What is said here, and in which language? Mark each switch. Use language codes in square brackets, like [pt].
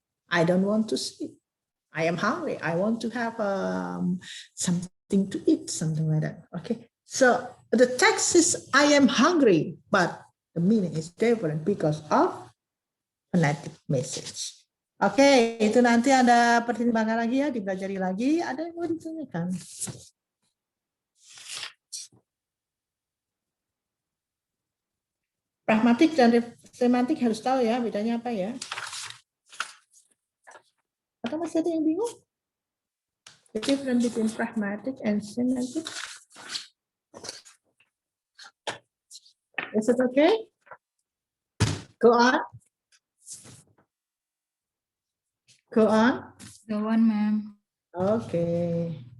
[en] I don't want to sleep. I am hungry. I want to have something to eat, something like that. Okay. So the text is, I am hungry, but the meaning is different because of phonetic message. [id] Oke, itu nanti ada pertimbangan lagi ya, dipelajari lagi. Ada yang mau ditanyakan? Pragmatik dan semantik harus tahu ya, bedanya apa ya? Atau masih ada yang bingung? [en] The difference between pragmatic and semantic. Is it okay? Go on. Go on. Go on, ma'am. Okay.